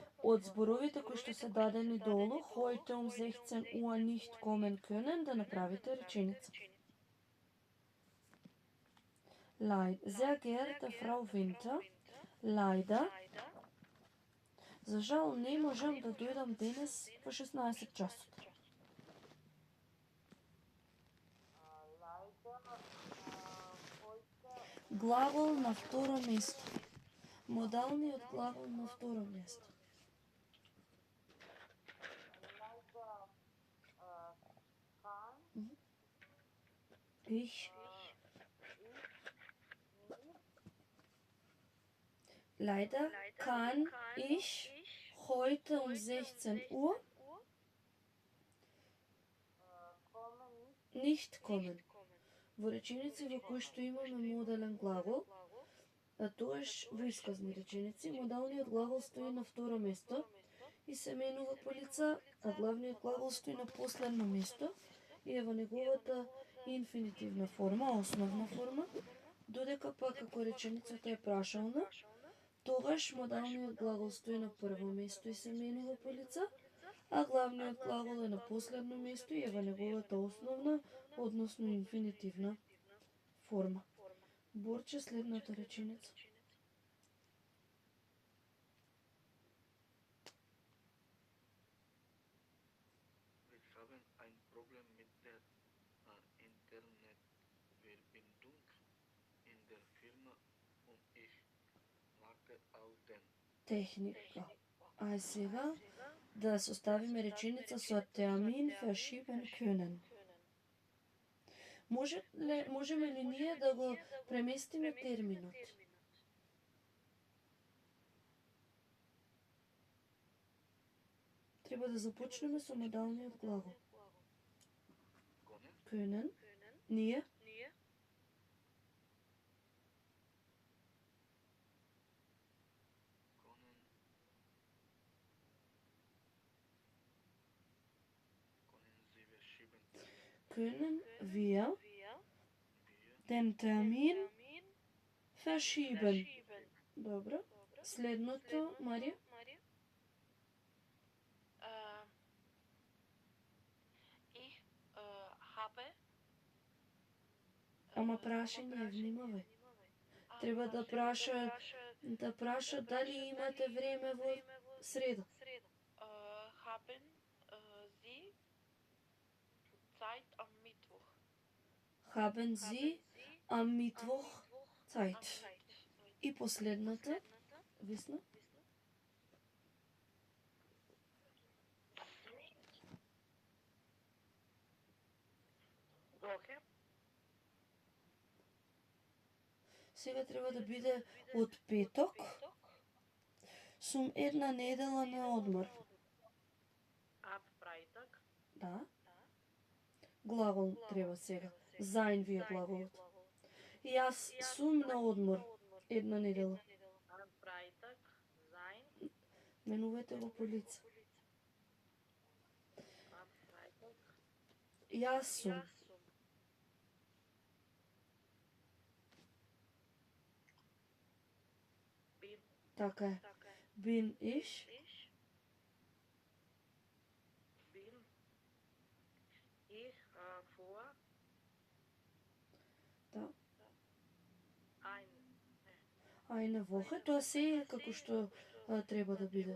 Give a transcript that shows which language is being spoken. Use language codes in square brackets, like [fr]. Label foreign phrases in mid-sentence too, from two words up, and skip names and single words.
[mk] од зборовите кои што се дадени долу, [de] heute um 16 Uhr nicht kommen können, [mk] да направите реченица. [de] Sehr geehrte Frau Winter, leider, [mk] за жал не можам да дојдам денес во 16 часот. Глагол на второ место. Модалниот глагол на второ место. [de] Ich. Leider kann ich heute um 16 Uhr nicht kommen. [mk] Во реченици во кои што имаме модален глагол, а тоаш во исказни реченици, модалниот глагол стои на второ место и се менува по лица, а главниот глагол стои на последно место и е во неговата инфинитивна форма, основна форма, додека пак ако реченицата е прашална, тогаш модалниот глагол стои на прво место и се менува по лица, а главниот глагол е на последно место и е во неговата основна, односно инфинитивна форма. Борче следната реченица. [de] Wir haben ein Problem mit der Internetverbindung in der Firma und ich warte auf den. [mk] Техника. А сега да составиме реченица со [de] Termin verschieben können. [mk] Можеме ли ние да го преместиме терминот? Треба да започнеме со модалниот глагол. [de] Können. Ние. Können wir den Termin verschieben? [mk] Добро. Следното, Марија? [de] Ich habe. [mk] Ама прашање, внимавај. Треба да праша дали имате време во среда. [de] Haben Sie Zeit am Mittwoch? Haben Sie am Mittwoch Zeit? [mk] И последната, Весна? [de] Woche. [mk] Сега треба да биде од петок. Сум една недела на одмор. [de] Ab Freitag. [mk] Да. Глагол треба сега. Sein ви е глаголот. Јас сум на одмор една недела. [de] Am Freitag sein. [mk] Менувате го по лице. [de] Am Freitag. [mk] Јас сум. [de] Bin [mk] Така е. [de] Bin ich. bin ich vor [mk] Да. [de] eine Eine Woche. [mk] Тоа се е како што треба да биде.